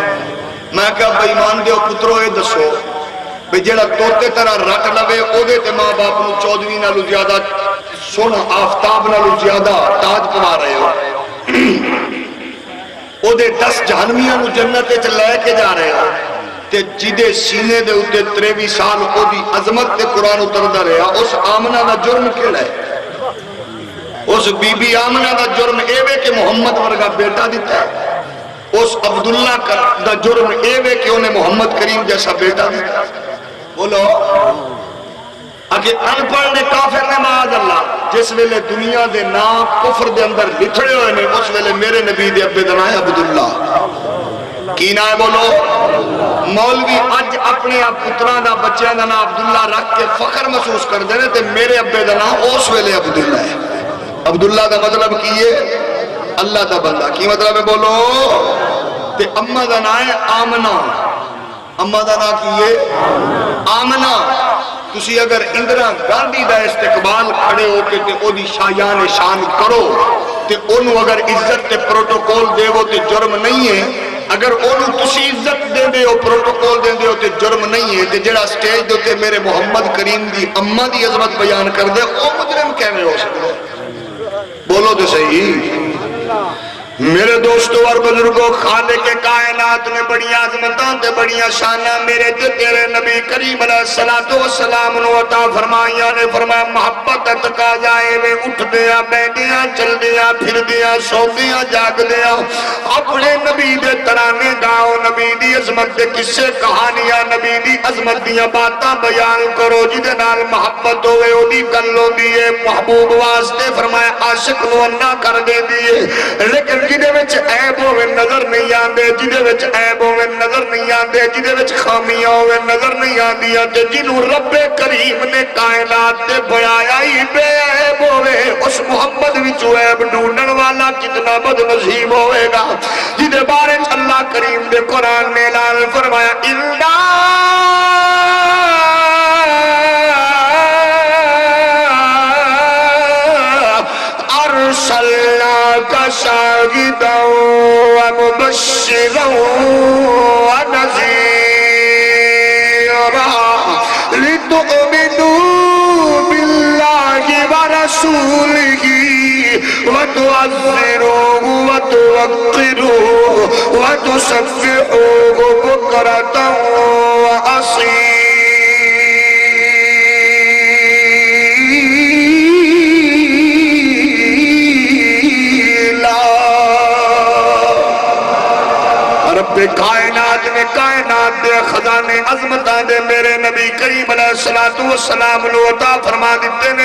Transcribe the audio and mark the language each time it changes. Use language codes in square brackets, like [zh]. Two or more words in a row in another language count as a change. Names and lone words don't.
[pa] میں کہا بے ایمان دیو پترو اے دسو بے جیڑا توتے طرح رٹ لوے او دے تے ماں باپ نو 14ویں نالوں زیادہ سونا آفتاب نالوں زیادہ تاج پوا رہے ہو، او دے 10 جہنمیاں نو جنت وچ لے کے جا رہے ہو، تے جدے سینے دے اوتے 23 سال او دی عظمت تے قرآن اتردا رہیا، اس آمنہ دا جرم کیڑا ہے؟ اس بی بی آمنہ دا جرم اے وے کہ محمد ورگا بیٹا دیتا ہے، اس عبداللہ دا جرم اے وے کہ انہیں محمد کریم جیسا بیٹا دیتا ہے۔ بولو اگے ان پڑھ نے کافر نے [ar] معاذ اللہ [pa] جس ویلے دنیا دے نام کفر دے اندر لکھڑے ہوئے نے، اس ویلے میرے نبی دے ابے دا نام ہے عبداللہ۔ کی نام ہے بولو؟ مولوی اج اپنے پتراں دا بچیاں دا نام عبداللہ رکھ کے فخر محسوس کر دے تے میرے ابے دا نام اس ویلے عبداللہ ہے۔ عبداللہ دا مطلب کی ہے اللہ دا بندہ، کی مطلب ہے بولو؟ تے اماں دا نام ہے آمنہ، اماں دا نام کی ہے آمنہ۔ تسی اگر اندرا گاندھی دا استقبال کھڑے ہو کے تے او دی شایان شان کرو تے انہوں اگر عزت تے پروٹوکول دے وہ تے جرم نہیں ہے، اگر انہوں تسی عزت دے دے ہو پروٹوکول دے دے ہو تے جرم نہیں ہے، تے جڑا سٹیج دے تے میرے محمد کریم دی اماں دی عظمت بیان کر دے او مجرم کیویں ہو سکتا؟ بولو تو صحیح۔ میرے دوستو اور بزرگوں، خالق کائنات نے بڑی عظمتاں تے بڑی شاناں میرے تے تیرے نبی کریم [ar] علیہ السلام [pa] نو عطا فرمائیاں نے۔ فرمایا محبت تقاضا اے اٹھ دیاں بیٹھیاں چل دیاں پھر دیاں سو دیاں جاگ دیاں اپنے نبی دے ترانے گاؤ، نبی دی عظمت دے قصے کہانیاں، نبی دی عظمت دیاں باتاں بیان کرو، جدے نال محبت ہوئے او دی گل ہوندی ہے۔ محبوب واسطے فرمایا عاشق نو انا کر دے دیے، لیکن جدے وچ عیب ہوئے نظر نہیں آندے، جدے وچ عیب ہوئے نظر نہیں آندے، جدے وچ خامیاں ہوئے نظر نہیں آندیاں، تے جنہوں رب کریم نے کائنات تے بڑھایا ہی بے عیب ہوئے، اس محمد وچوں عیب ڈھونڈن والا کتنا بد نصیب ہوئے گا، جدے بارے اللہ کریم دے قرآن نے اعلان فرمایا [ar] أرسلناك شاهدا ومبشرا ونذيرا لتؤمنوا بالله ورسوله وتعزروه وتوقروه وتسبحوه بكرة وأصيلا۔ [pa] کائنات نے کائنات دے خزانے عظمتاں دے میرے نبی کریم [ar] علیہ السلام [pa] نو عطا فرما دیتے نے۔